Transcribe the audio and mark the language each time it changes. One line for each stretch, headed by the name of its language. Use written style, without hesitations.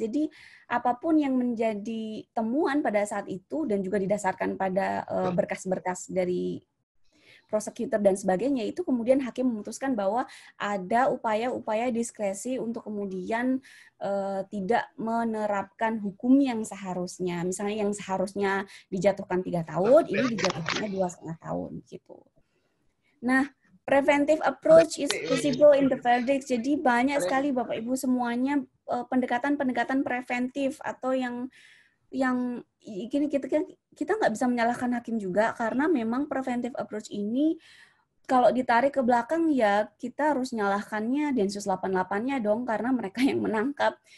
Indonesian: Jadi apapun yang menjadi temuan pada saat itu dan juga didasarkan pada berkas-berkas dari prosecutor dan sebagainya, itu kemudian hakim memutuskan bahwa ada upaya-upaya diskresi untuk kemudian tidak menerapkan hukum yang seharusnya. Misalnya yang seharusnya dijatuhkan 3 tahun, ini dijatuhkannya 2,5 tahun gitu.
English: Nah, preventive approach is visible in the verdict.
Indonesian: Jadi banyak sekali Bapak Ibu semuanya pendekatan-pendekatan preventif atau yang gini kita nggak bisa menyalahkan hakim juga karena memang preventive approach ini kalau ditarik ke belakang ya kita harus nyalahkannya Densus 88-nya dong karena mereka yang menangkap.